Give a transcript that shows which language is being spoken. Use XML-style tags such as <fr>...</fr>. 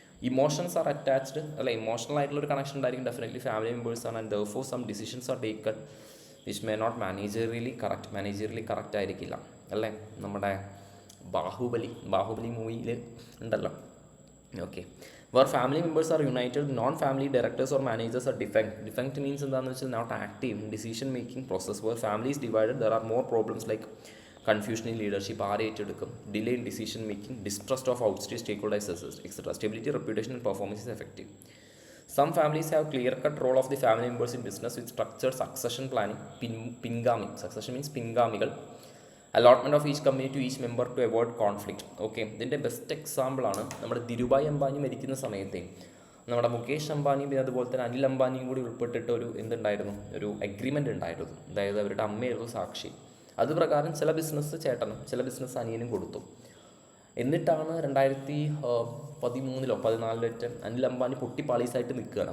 <en>emotions are attached,</en> <ml>emotional ആയിട്ടുള്ളൊരു connection ഉണ്ടായിരിക്കും definitely. Family മെമ്പേഴ്സാണ്</ml> <en>and therefore some decisions are taken which may not managerially correct</en> <ml>ആയിരിക്കില്ല അല്ലേ. നമ്മുടെ ബാഹുബലി മൂവിയിൽ ഉണ്ടല്ലോ. Okay,</ml> <en>where family members are united, non-family directors or managers are defunct. Defunct means</en> <ml>എന്താണെന്ന് വെച്ചാൽ</ml> <en>not active in decision making process. Where family is divided, there are more problems like confusion in leadership,</en> <ml>ആരെ ഏറ്റെടുക്കും,</ml> <en>delay in decision making, distrust of outside stakeholders, etc. Stability, reputation and performance is effective. Some families have clear-cut role of the family members in business with structured succession planning. Pingami, succession means pingamigal. Allotment of each company to each member to avoid conflict.</en> <ml>Okay, ഇതിൻ്റെ best എക്സാമ്പിളാണ് നമ്മുടെ ധിരുഭായ് അംബാനി മരിക്കുന്ന സമയത്തെ നമ്മുടെ മുകേഷ് അംബാനിയും പിന്നെ അതുപോലെ തന്നെ അനിൽ അംബാനിയും കൂടി ഉൾപ്പെട്ടിട്ട് ഒരു എന്തുണ്ടായിരുന്നു, ഒരു അഗ്രിമെൻ്റ് ഉണ്ടായിരുന്നു. അതായത് അവരുടെ അമ്മയായിരുന്നു സാക്ഷി. അത് പ്രകാരം ചില ബിസിനസ് ചേട്ടനും ചില ബിസിനസ് അനിയനും കൊടുത്തു. എന്നിട്ടാണ് 2013-14 അനിൽ അംബാനി പൊട്ടിപ്പാളീസായിട്ട് നിൽക്കുകയാണ്.</ml>